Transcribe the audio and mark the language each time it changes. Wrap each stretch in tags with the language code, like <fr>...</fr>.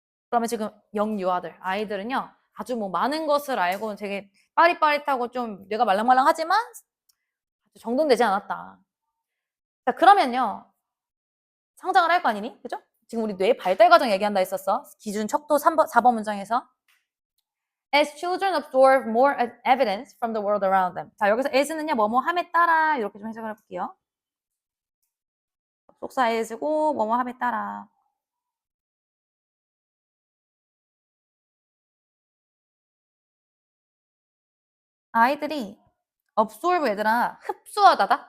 <ko>그러면 지금 영유아들, 아이들은요. 아주 뭐 많은 것을 알고 되게 빠릿빠릿하고 좀 뇌가 말랑말랑하지만 정돈되지 않았다. 자, 그러면요. 성장을 할 거 아니니? 그죠? 지금 우리 뇌 발달 과정 얘기한다 했었어. 기준 척도 4번 문장에서.</ko> <en>As children absorb more evidence from the world around them.</en> <ko>자, 여기서 as는요, 뭐뭐 함에 따라 이렇게 좀 해석을 해볼게요. 속사 as고 뭐뭐 함에 따라. 아이들이 absorb 얘들아 흡수하다다.</ko>